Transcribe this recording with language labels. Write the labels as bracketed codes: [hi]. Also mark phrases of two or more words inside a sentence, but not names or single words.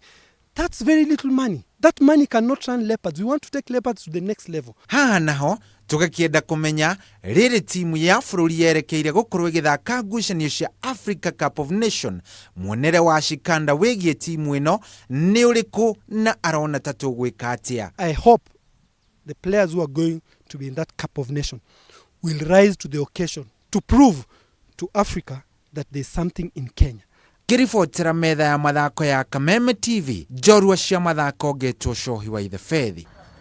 [en] That's very little money. That money cannot run Leopards. We want to take Leopards to the next level. [ki] Haha naho tũgakĩenda kũmenya rĩrĩ timu ya bũrũri yerekeire gũkorwo ĩgĩthaka ngucanio cia Africa Cup of Nation. Muonere wa Shikanda wĩgiĩ timu ĩno nĩ ũrĩkũ na arona ta tũgwĩka atĩa? [en] I hope the players who are going to be in that Cup of Nation will rise to the occasion to prove to Africa that there's something in Kenya. [ki] Kĩribotera metha ya mathako ya Kameme TV, njorua cia mathako ngetwo Cohi wa Ithe Fethi.